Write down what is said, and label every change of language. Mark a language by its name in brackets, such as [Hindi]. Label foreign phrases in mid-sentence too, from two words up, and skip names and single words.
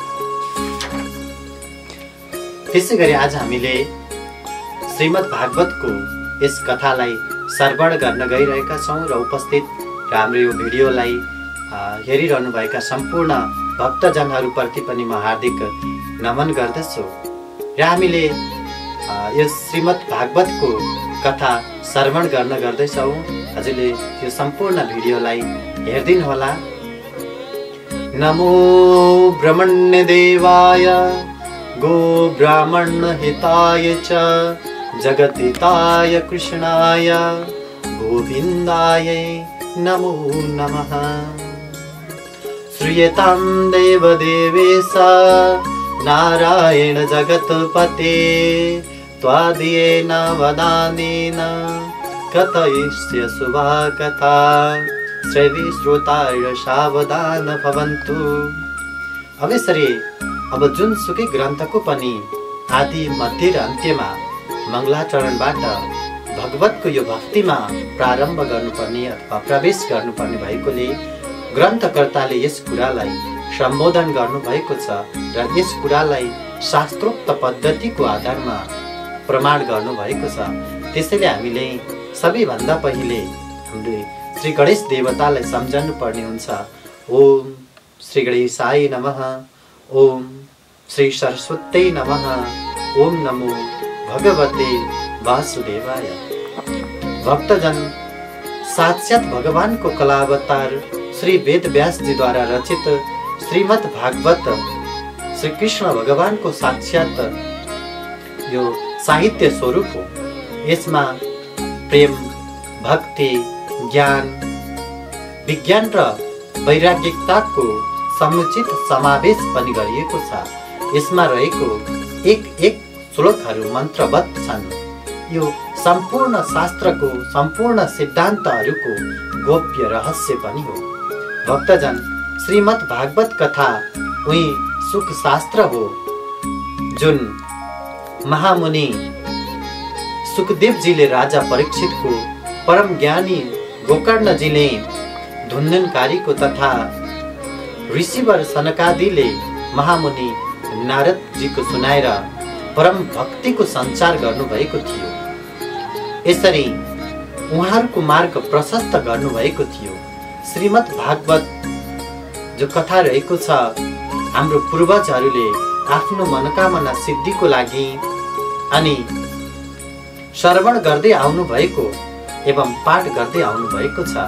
[Nepali] त्यसैगरी आज हामीले श्रीमद् भागवतको यस कथालाई श्रवण गर्न गइरहेका छौं र उपस्थित र हाम्रो यो भिडियोलाई हेरिरहनुभएका सम्पूर्ण भक्तजनहरूप्रति पनि म हार्दिक नमन गर्दछु। र हामीले यो श्रीमद् भागवतको कथा श्रवण गर्न गर्दैछौँ। हजुरले यो सम्पूर्ण भिडियोलाई हेर्दिनु होला। [Sanskrit] नमो ब्रह्मण्य देवाय गो ब्राह्मण हिताय च जगतिताय कृष्णाय गोविन्दाय नमो नमः। श्रूयतां देवदेवेश नारायण जगत्पते त्वादीयेन वदानेन कथयिष्ये शुभा कथा श्रवी श्रोताय सावधान भवन्तु। [Nepali] अब यसरी अब जुनसुकै ग्रन्थको पनि आदि मध्य र अन्त्यमा मङ्गलाचरणबाट भगवतको यो भक्तिमा प्रारम्भ गर्नुपर्ने अथवा प्रवेश गर्नुपर्ने भएकोले ग्रन्थकर्ताले यस कुरालाई सम्बोधन गर्नुभएको छ र यस कुरालाई शास्त्रोक्त पद्धतिको आधारमा प्रमाण गर्नुभएको छ। त्यसैले हामीले सबैभन्दा पहिले हामीले श्री गणेश देवतालाई सम्झनु पर्ने हुन्छ। [Sanskrit] ओम श्री गणेशाय नमः, ओम श्री सरस्वती नमः, ओम नमो भगवते वासुदेवाय। [Nepali] भक्तजन साक्षात भगवानको कलावतार श्री वेद व्यास जी द्वारा रचित श्रीमद् भागवत श्री कृष्ण भगवानको साक्षात यो साहित्य स्वरूप हो। यसमा प्रेम, भक्ति, ज्ञान, विज्ञान र वैराग्यताको समुचित समावेश पनि गरिएको छ। यसमा रहेको एक एक श्लोकहरू मन्त्रबद्ध छन्। यो सम्पूर्ण शास्त्रको सम्पूर्ण सिद्धान्तहरूको गोप्य रहस्य पनि हो। भक्तजन श्रीमद् भागवत कथा उही सुख शास्त्र हो जुन महामुनि सुखदेवजीले राजा परीक्षितको, परम ज्ञानी गोकर्णजीले धुन्धुनकारीको तथा ऋषिवर सनकादिले महामुनि नारदजीको सुनाएर परम भक्तिको सञ्चार गर्नुभएको थियो। यसरी उहाँहरूको मार्ग प्रशस्त गर्नुभएको थियो। श्रीमद् भागवत जो कथा रहेको छ, हाम्रो पूर्वजहरूले आफ्नो मनोकामना सिद्धिको लागि अनि श्रवण गर्दै आउनु भएको एवं पाठ गर्दै आउनु भएको छ।